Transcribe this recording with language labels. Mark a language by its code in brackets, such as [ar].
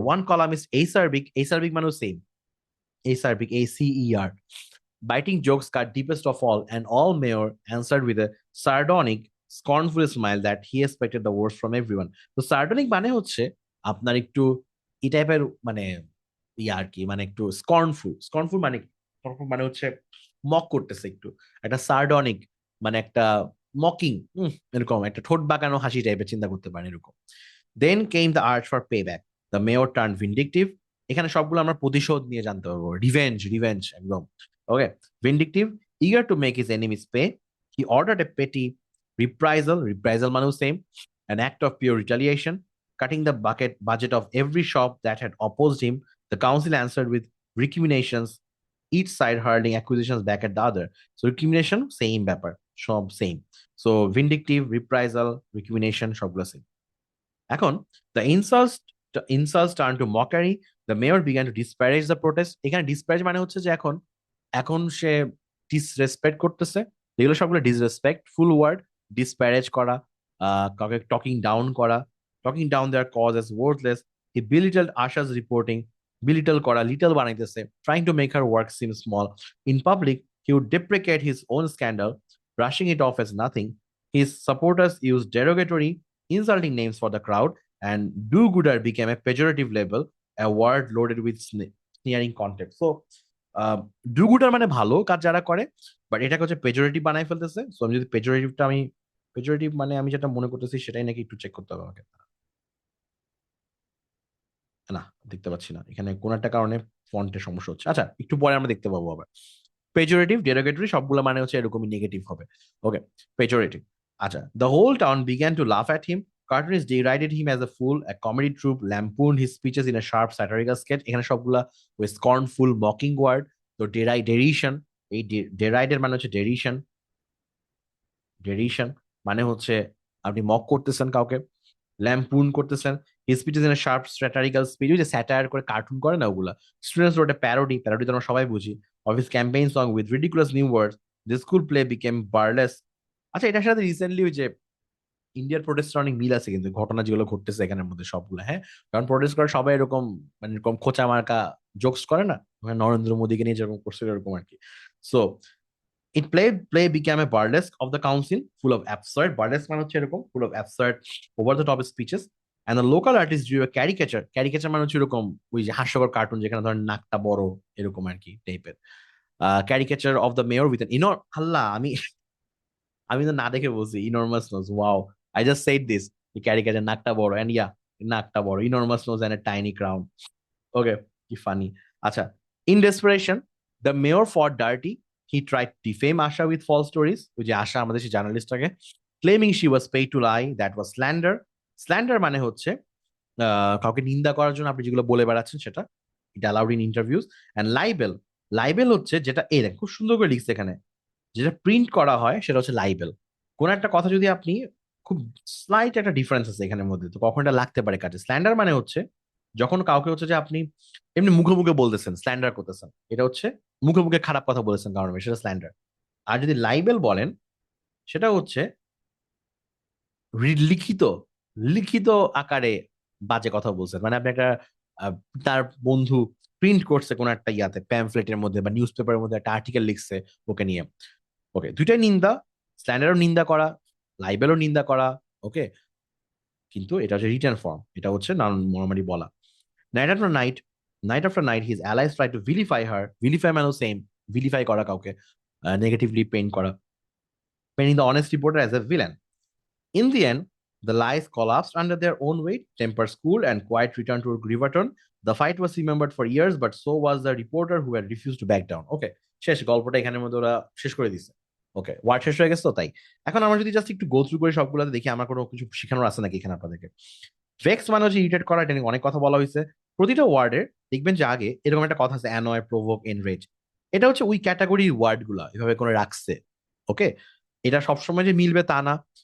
[en] One column is acerbic, acerbic মানেও same, acerbic, ACER. Biting jokes cut deepest of all, and all Mayor answered with a sardonic, scornful smile that he expected the worst from everyone. [bn] তো সার্ডনিক মানে হচ্ছে আপনার একটু এই টাইপের, মানে ইয়া আর কি, মানে একটু স্কর্নফুল। স্কর্নফুল মানে স্কর্নফুল মানে হচ্ছে মক করতেছে একটু। একটা সার্ডনিক মানে একটা মকিং, এরকম একটা ঠোঁট বাঁকানো হাসি টাইপের চিন্তা করতে পারেন, এরকম। [en] Then came the art for pay back. The mayor turn vindictive, [bn] এখানে সবগুলো আমরা প্রতিশোধ নিয়ে জানতে পারবো, [en] Revenge, revenge একদম। Okay, vindictive, eager to make his enemies pay, he ordered a petty reprisal, reprisal মানে same, an act of pure retaliation, cutting the budget of every shop that had opposed him. The council answered with recriminations, each side hurling accusations back at the other. So recrimination same ব্যাপার, সব same. So vindictive, reprisal, recrimination সবগুলো same. এখন the insults turned to mockery. The mayor began to disparage the protest. [bn] এখানে disparage মানে হচ্ছে যে এখন এখন সে ডিসরেসপেক্ট করতেছে। এগুলো সবগুলো ডিসরেসপেক্টফুল ওয়ার্ড। ডিসপ্যারেজ করা, কাউকে টকিং ডাউন করা, টকিং ডাউন দেয়ার কজ এজ ওয়ার্থলেস। [en] He belittled Asha's reporting, belittle করা, little বানাইতেছে, trying to make her work seem small. In public he would deprecate his own scandal, brushing it off as nothing. His supporters used derogatory, insulting names for the crowd, and do-gooder became a pejorative label, a word loaded with sneering context. [bn] So, do গুডার মানে ভালো কাজ যারা করে, but এটাকে হচ্ছে পেজরেটিভ বানাই ফেলতেছে। So আমি যদি পেজরেটিভটা, আমি পেজরেটিভ মানে আমি যেটা মনে করতেছি সেটাই নাকি একটু চেক করতে হবে আমাকে। না, দেখতে পাচ্ছি না এখানে, কোন একটা কারণে ফন্টের সমস্যা হচ্ছে। আচ্ছা, একটু পরে আমরা দেখতে পাবো আবার। পেজরেটিভ, ডেরোগেটরি সবগুলো মানে হচ্ছে এরকমই নেগেটিভ হবে। ওকে, পেজরেটিভ। [en] আচ্ছা, the whole town began to laugh at him. Cartoonists derided him as a fool. A comedy troupe lampooned his speeches in a sharp satirical sketch. [bn] এখানে সবগুলা ওই স্কর্নফুল, মকিং ওয়ার্ড। তো ডেরিশন, এই ডেরাইডের মানে হচ্ছে ডেরিশন। ডেরিশন মানে হচ্ছে আপনি মক করতেছেন কাউকে, ল্যাম্পুন করতেছেন। [en] his speech is in a sharp satirical speech, [bn] ওই যে স্যাটায়ার করে কার্টুন করে না ওগুলা। [en] students wrote a parody, [bn] প্যারোডি তো আমরা সবাই বুঝি, [en] Of his campaign song with ridiculous new words. The school play became burlesque. [bn] আচ্ছা, এটার সাথে রিসেন্টলি ওই যে ইন্ডিয়ার প্রোটেস্টের অনেক মিল আছে কিন্তু, ঘটনা যেগুলো ঘটতেছে এখানের মধ্যে সবগুলো, হ্যাঁ। কারণ প্রোটেস্ট করে সবাই এরকম, মানে এরকম খোঁচা মার্কা জোকস করে না, নরেন্দ্র মোদীকে নিয়ে যেরকম করছে এরকম আর কি। [en] So play became a burlesque of the council, full of absurd, burlesque মানে হচ্ছে এরকম, full of absurd, over the top speeches. And the local artist drew a caricature. [bn] Caricature মানে হচ্ছে এরকম ওই যে হাস্যকর কার্টুন, যেখানে ধরেন নাকটা বড়, এরকম আর কি টাইপের। [en] Caricature of the mayor with an [bn] আল্লাহ, আমি আমি তো না দেখে বলছি [en] enormous nose. Wow, I just said this. The caricature নাকটা বড়, and yeah, নাকটা বড়, enormous nose and a tiny crown. Okay, কি ফানি। আচ্ছা, in desperation, the mayor fought dirty. He tried to defame Asha with false stories, [bn] ওই যে আশা আমাদের সেই জার্নালিস্টটাকে, [en] claiming she was paid to lie. That was slander. [bn] Slander মানে হচ্ছে কাউকে নিন্দা করার জন্য আপনি যেগুলো বলে বেড়াচ্ছেন সেটা, it allowed in interviews. And libel, libel হচ্ছে যেটা, এই দেখ খুব সুন্দর করে লিখছে এখানে, যেটা প্রিন্ট করা হয় সেটা হচ্ছে লাইবেল। কোন একটা কথা যদি আপনি খুব স্লাইট একটা ডিফারেন্স আছে এখানের মধ্যে, তো কখন এটা লাগতে পারে কাজে। স্ল্যান্ডার মানে হচ্ছে যখন কাউকে হচ্ছে যে আপনি এমনি মুখে মুখে বলতেছেন, স্ল্যান্ডার করতেছেন, এটা হচ্ছে মুখে মুখে খারাপ কথা বলেছেন কারণ সেটা স্ল্যান্ডার। আর যদি লাইবেল বলেন সেটা হচ্ছে লিখিত লিখিত আকারে বাজে কথা বলছেন, মানে আপনি একটা আহ, তার বন্ধু প্রিন্ট করছে কোন একটা ইয়াতে প্যামফ্লেটের মধ্যে বা নিউজ পেপারের মধ্যে একটা আর্টিকেল লিখছে ওকে নিয়ে। ওকে, দুইটাই নিন্দা, স্ল্যান্ডারও নিন্দা করা, লাইবেলও নিন্দা করা। ওকে, কিন্তু এটা হচ্ছে রিটার্ন ফর্ম, এটা হচ্ছে নর্মালি বলা। [en] Night after night, night after night his allies try to vilify হার, vilify মানে সেম, vilify করা কাউকে, নেগেটিভলি পেইন্ট করা, painting the honest reporter as a villain. In the end, the lies collapsed under their own weight. Temper cooled and quiet returned to Griverton. The fight was remembered for years, but so was the reporter who had refused to back down. [bn] Okay, শেষ, গল্পটা এখানের মধ্যে ওরা শেষ করে দিছে। ওকে, word শেষ হয়ে গেছে তো তাই। এখন আমরা যদি জাস্ট একটু গো থ্রু করে সবগুলোতে দেখি আমার কোনো কিছু শেখানোর আছে নাকি এখানে আপনাদেরকে। ভেক্স মানে হচ্ছে ইরিটেট করা, এটা নিয়ে অনেক কথা বলা হয়েছে। প্রতিটা ওয়ার্ডের দেখবেন যে আগে এরকম একটা কথা আছে, অ্যানয়, প্রভোক, এনরেজ। এটা হচ্ছে ওই ক্যাটাগরির ওয়ার্ড গুলা এভাবে করে রাখছে। ওকে, এটা সবসময় যে মিলবে তা না।